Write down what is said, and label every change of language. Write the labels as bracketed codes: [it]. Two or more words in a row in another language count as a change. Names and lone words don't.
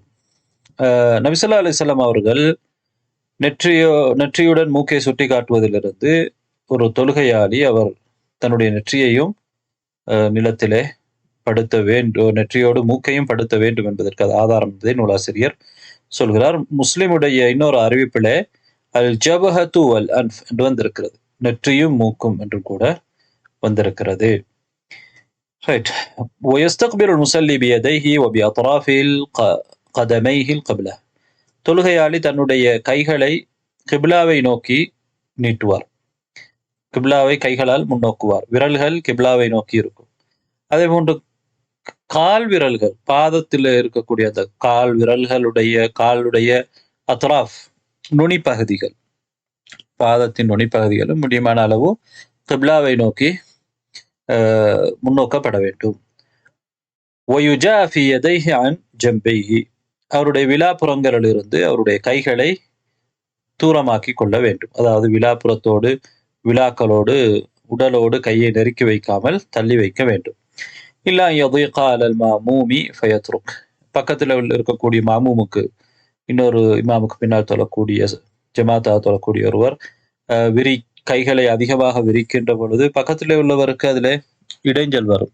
[ta] நபி [ar] صلى الله عليه وسلم [ta] அவர்கள் நெற்றியுடன் மூக்கை சுட்டி காட்டுவதிலிருந்து ஒரு தொழுகையாளி அவர் தன்னுடைய நெற்றியையும் நிலத்திலே படுத்த வேண்டும், நெற்றியோடு மூக்கையும் படுத்த வேண்டும் என்பதற்கு அது ஆதாரம் என்பதை நூலாசிரியர் சொல்கிறார். முஸ்லிமுடைய இன்னொரு அறிவிப்பிலே [ar] الجبهة والأنف [ta] என்று வந்திருக்கிறது. நெற்றியும் மூக்கும் என்று கூட வந்திருக்கிறது. ரைட். [ar] ويستقبل المصلي بيديه وبأطراف قدميه القبلة. [ta] தொழுகையாளி தன்னுடைய கைகளை கிப்லாவை நோக்கி நீட்டுவார். கிப்லாவை கைகளால் முன்னோக்குவார். விரல்கள் கிப்லாவை நோக்கி இருக்கும். அதே போன்று கால் விரல்கள், பாதத்தில் இருக்கக்கூடிய அந்த கால் விரல்களுடைய காலுடைய அத்ராஃப், நுனிப்பகுதிகள், பாதத்தின் நுனிப்பகுதிகளும் முடியுமான அளவு கிப்லாவை நோக்கி முன்னோக்கப்பட வேண்டும். [ar] ويجافي يديه عن جنبيه. [ta] அவருடைய விலாப்புறங்களிலிருந்து அவருடைய கைகளை தூரமாக்கி கொள்ள வேண்டும். அதாவது விலாப்புறத்தோடு, விலாக்களோடு, உடலோடு கையை நெருக்கி வைக்காமல் தள்ளி வைக்க வேண்டும். [ar] لئلا يضيق على المأموم فيترك. [ta] பக்கத்தில் இருக்கக்கூடிய மாமூமுக்கு, இன்னொரு இமாமுக்கு பின்னால் தொழக்கூடிய, ஜமாத்தா தொழக்கூடிய ஒருவர் கைகளை அதிகமாக விரிக்கின்ற பொழுது பக்கத்திலே உள்ளவருக்கு அதில் இடைஞ்சல் வரும்.